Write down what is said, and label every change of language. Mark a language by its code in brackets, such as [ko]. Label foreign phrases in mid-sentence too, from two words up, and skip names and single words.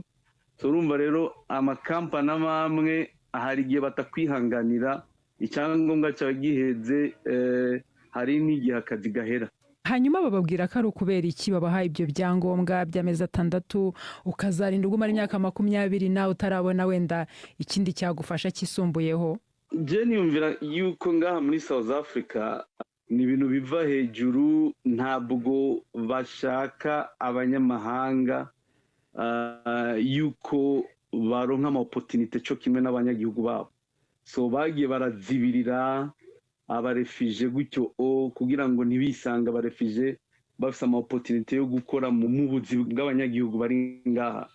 [rw] Urumva rero amakampani amwe hari igihe batakwihanganira icyangombwa cyawe giheze, hari n'igihe akazi gahera. Hanyuma bababwira ko ari ukubera iki babaha ibyo byangombwa by'amezi 6 ukazarinda ugumara imyaka 20 nawe utarabona wenda ikindi cyagufasha kisumbuyeho? [rn] Je niyumvira yuko ngaha muri South Africa ni ibintu biva hejuru, ntabwo bashaka abanyamahanga yuko baronka ama opportunity cyo kimwe n'abanyagihugu babo. So bagiye barazibirira abarefije gutyo kugira ngo ntibisanga abarefije bafite ama opportunity yo gukora mu buzi bw'abanyagihugu bari ngaha.